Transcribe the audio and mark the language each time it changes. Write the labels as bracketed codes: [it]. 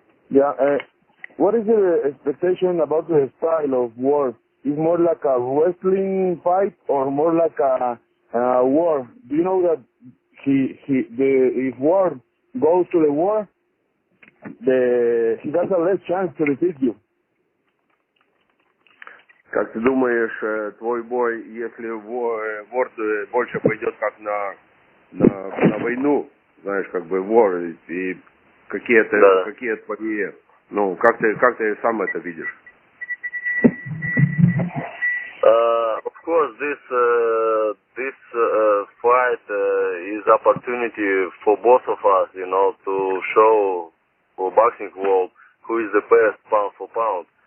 [en] Yeah, what is your expectation about the style of war? Is more like a wrestling fight or more like a war? Do you know that if war goes to the war, he has a less chance to defeat you? [ru] Как ты думаешь, твой бой, если вор больше пойдет как на войну, знаешь, как бы вор, и какие твои, как ты сам это видишь? [en] Of course, this fight is opportunity for both of us, to show for boxing world who is the best pound for pound.